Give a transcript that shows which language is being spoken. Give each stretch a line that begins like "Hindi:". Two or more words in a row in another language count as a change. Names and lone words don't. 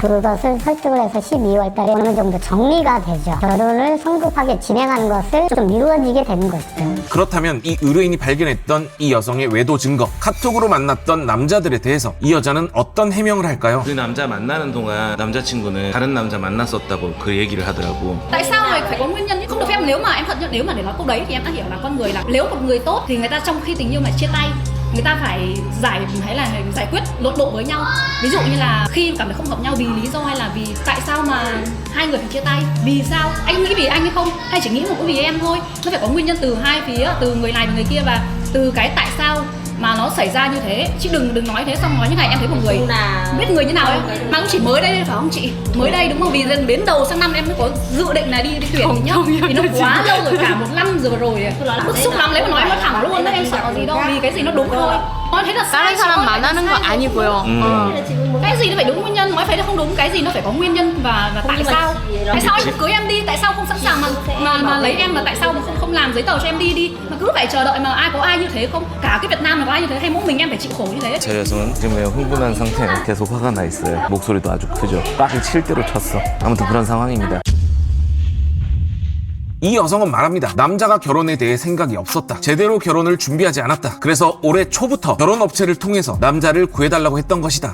Korean: 그것을 설득을 해서 12월 달에 어느 정도 정리가 되죠. 결혼을 성급하게 진행하는 것을 좀 미루어지게 되는 것이죠. 그렇다면 이 의뢰인이 발견했던 이 여성의 외도 증거, 카톡으로 만났던 남자들에 대해서 이 여자는 어떤 해명을 할까요? 그 남자 만나는 동안 남자친구는 다른 남자 만났었다고 그 얘기를 하더라고.
Vietnamese: Tại sao lại phải có nguyên nhân? Không được phép. Nếu mà em thật nếu mà để nói câu đấy thì em đã hiểu là con người là nếu một người tốt thì người ta trong khi tình yêu mà chia tay, người ta phải giải quyết lột độ với nhau. Ví dụ như là khi cảm thấy không hợp nhau vì lý do hay là vì tại sao mà hai người phải chia tay, vì sao, anh nghĩ vì anh hay không, hay chỉ nghĩ một cái vì em thôi. Nó phải có nguyên nhân từ hai phía, từ người này và người kia, và từ cái tại sao mà nó xảy ra như thế, chứ đừng nói thế xong nói như này. Em thấy một người biết người như nào ấy mà cũng chỉ mới đây phải không chị, mới đây đúng không, vì đến đầu sang năm em mới có dự định là đi tuyển nhá, vì nó quá lâu rồi, cả một năm rồi bức xúc lắm. Lấy mà nói em nói thẳng luôn đấy, em sợ gì đâu, vì cái gì nó đúng thôi. Nói thế là sai,
Korean: 다른 사람 만나는 거 아니고요.
Vietnamese: cái gì nó phải đúng nguyên nhân, nói phải là không đúng, cái gì nó phải có nguyên nhân và tại sao anh không cưới em đi, tại sao không sẵn sàng mà lấy em, mà tại sao mà không làm giấy tờ cho em đi mà cứ phải chờ đợi, mà có ai như thế không, cả cái Việt Nam mà có ai như thế hay mỗi mình em phải chịu khổ như thế?
Korean: 제 여성은 지금 매우 흥분한 상태예요. 계속 화가 나 있어요. 목소리도 아주 크죠. 빡이 칠 대로 쳤어. 아무튼 그런 상황입니다. 이 여성은 말합니다. 남자가 결혼에 대해 생각이 없었다. 제대로 결혼을 준비하지 않았다. 그래서 올해 초부터 결혼업체를 통해서 남자를 구해달라고 했던 것이다.